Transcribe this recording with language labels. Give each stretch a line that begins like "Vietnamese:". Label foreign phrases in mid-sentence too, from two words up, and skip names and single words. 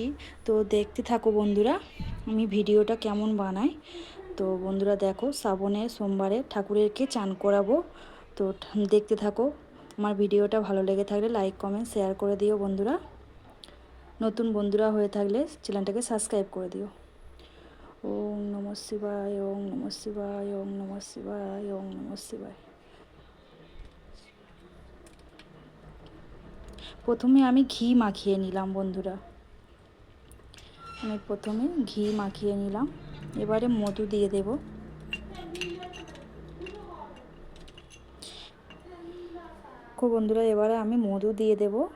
Bangla: তো দেখতে থাকো বন্ধুরা আমি ভিডিওটা কেমন বানাই। তো বন্ধুরা দেখো, শ্রাবণের সোমবারে ঠাকুরেরকে চান করাবো। তো দেখতে থাকো। আমার ভিডিওটা ভালো লেগে থাকলে
English: like comment share
Bangla: করে দিও বন্ধুরা। নতুন বন্ধুরা হয়ে থাকলে চ্যানেলটাকে সাবস্ক্রাইব করে দিও।
Sanskrit: ওম নমঃ শিবায়, ওম নমঃ শিবায়, ওম নমঃ শিবায়, ওম নমঃ শিবায়।
Bangla: প্রথমে আমি ঘি মাখিয়ে নিলাম বন্ধুরা, আমি প্রথমে ঘি মাখিয়ে নিলাম। এবারে মধু দিয়ে দেব। বন্ধুরা এবারে আমি মধু দিয়ে দেব।